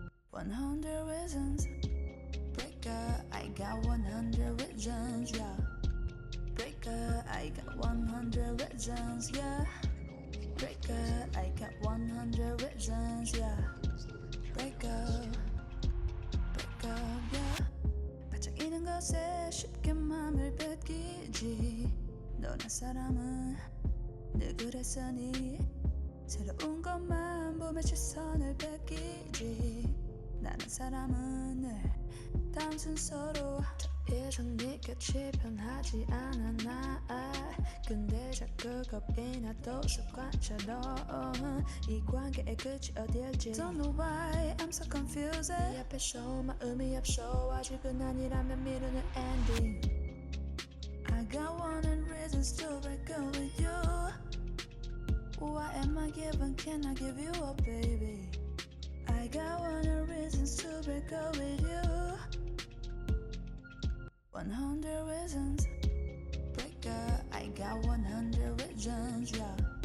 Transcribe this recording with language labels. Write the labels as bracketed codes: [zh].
[en] 100 reasons. Breaker, I got 100 reasons, yeah. Breaker, I got 100 reasons, yeah. Breaker, I got 100 reasons, yeah. Breaker, breaker, yeah. [ko] 반짝이는 것에 쉽게 맘을 뺏기지. 너란 사람은 늘 그랬으니 새로운 것만 보며 시선을 뺏기지. 나란 사람은 늘 다음 순서로 예전 네 곁이 변하지 않아 나. 근데 자꾸 겁이 나도 습관처럼 이 관계의 끝이 어딜지 [en] Don't know why I'm so confused. [ko] 네 앞에서 마음이 앞서 아직은 아니라면 미루는 ending. [en] I got 100 reasons to break up with you. What am I giving? Can I give you up, baby? I got 100 reasons to break up with you. 100 reasons. Breaker, I got 100 reasons, yeah.